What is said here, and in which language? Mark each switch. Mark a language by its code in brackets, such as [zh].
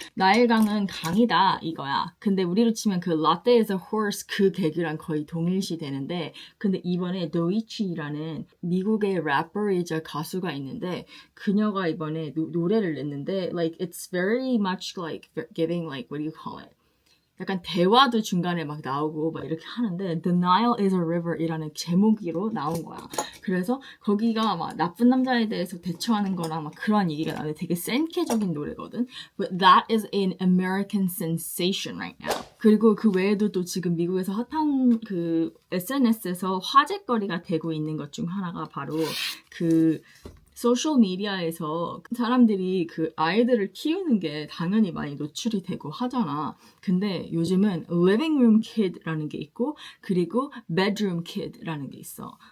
[ko] 나일강은 강이다 이거야. 근데 우리로 치면 그 [en] Latte is a horse [ko] 그 개그랑 거의 동일시 되는데 근데 이번에 도이치라는 미국의 래퍼이자 가수가 있는데 그녀가 이번에 노래를 냈는데 [en] like it's very much like giving like what do you call it? [ko] 약간 대화도 중간에 막 나오고 막 이렇게 하는데 [en] The Nile is a river [ko] 이라는 제목으로 나온 거야. 그래서 거기가 막 나쁜 남자에 대해서 대처하는 거랑 막 그런 얘기가 나는데 되게 센케적인 노래거든. [en] But that is an American sensation right now. [ko] 그리고 그 외에도 또 지금 미국에서 핫한 그 SNS에서 화제거리가 되고 있는 것 중 하나가 바로 그 소셜 미디어에서 사람들이 그 아이들을 키우는 게 당연히 많이 노출이 되고 하잖아. 근데 요즘은 living room kid라는 게 있고 그리고 bedroom kid라는 게 있어.